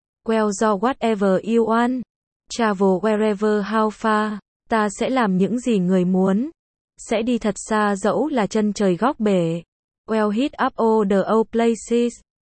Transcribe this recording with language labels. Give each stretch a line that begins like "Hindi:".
English: Well, do whatever you want. Travel wherever how far.
Vietnamese: Ta sẽ làm những gì người muốn. Sẽ đi thật xa dẫu là chân trời góc bể.
English: Well, hit up all the old places.